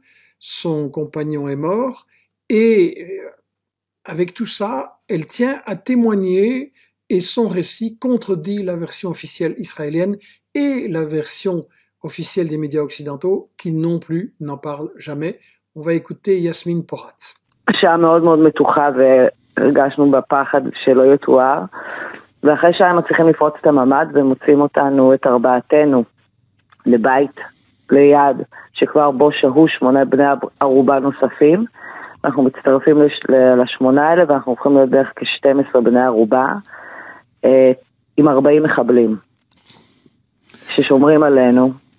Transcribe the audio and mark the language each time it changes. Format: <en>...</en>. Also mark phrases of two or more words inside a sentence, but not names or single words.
<fr>Son compagnon est mort. Et avec tout ça, elle tient à témoigner et son récit contredit la version officielle israélienne et la version officielle des médias occidentaux qui non plus n'en parlent jamais. On va écouter Yasmine Porat.</fr> <he>שעה מאוד מאוד מתוחה והרגשנו בפחד שלא יתואר, ואחרי שעה הם מצליחים לפרוץ את הממד ומוצאים אותנו, את ארבעתנו, לבית ליד שכבר בו שהו 8 בני ערובה נוספים. אנחנו מצטרפים ל8 האלה ואנחנו הופכים להיות בערך כ12 בני ערובה עם 40 מחבלים ששומרים עלינו.</he>